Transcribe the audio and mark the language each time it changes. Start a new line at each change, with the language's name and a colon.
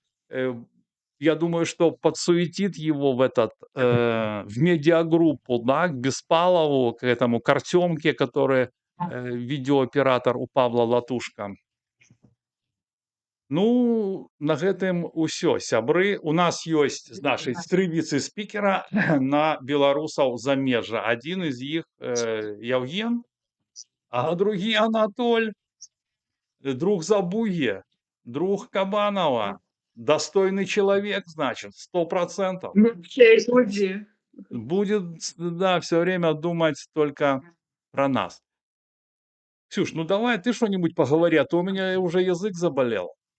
Russian: Я думаю, что подсуетит его в медиагруппу, да, к Беспалову, к этому к Артемке, который видеооператор у Павла Латушка.
Belarusian: На гэтым усё, сябры. У нас ёсць, значыць, 3 віцэ-спікера на беларусаў замежжа. Адзін з іх Яўген, а другі Анатоль, друг Забуе, друг Кабанова.
Russian: Достойный человек, значит, 100%. Люди. Будет, да, все время думать только про нас. Ксюш, давай ты что-нибудь поговори, а то у меня уже язык заболел.